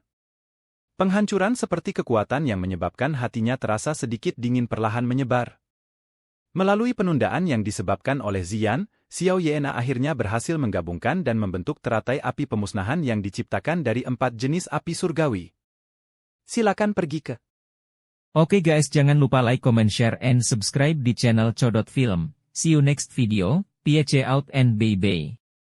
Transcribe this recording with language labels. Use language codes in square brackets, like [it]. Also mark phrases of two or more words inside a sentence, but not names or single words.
[id] Penghancuran seperti kekuatan yang menyebabkan hatinya terasa sedikit dingin perlahan menyebar. Melalui penundaan yang disebabkan oleh Ziyan, Xiaoyan akhirnya berhasil menggabungkan dan membentuk teratai api pemusnahan yang diciptakan dari 4 jenis api surgawi. Silakan pergi ke. Oke guys, jangan lupa [en] like, comment, share, and subscribe [id] di channel Codot Film. [en] See you next video, peace out and bye-bye.